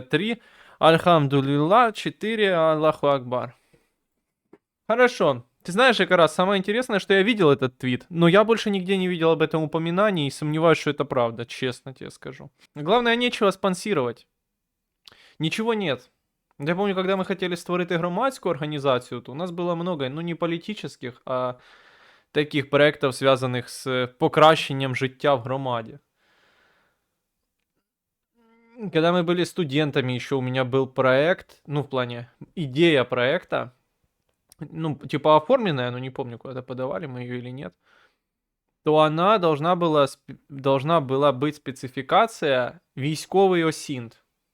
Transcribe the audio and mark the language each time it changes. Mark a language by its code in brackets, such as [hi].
[ru] 3, альхамдулилла. 4, Аллаху Акбар. Хорошо. Ты знаешь, Экарас, самое интересное, что я видел этот твит, но я больше нигде не видел об этом упоминании и сомневаюсь, что это правда, честно тебе скажу. Главное, нечего спонсировать. Ничего нет. [uk] Я помню, когда ми хотіли створити громадську організацію, то у нас було много, ну не політичних, а таких проєктів, зв'язаних з покращенням життя в громаді. [ru] Когда мы были студентами, еще у меня был проект, ну в плане идея проекта, ну типа оформленная, но не помню, куда-то подавали мы ее или нет, то она должна была быть спецификация [uk] військовий осінт.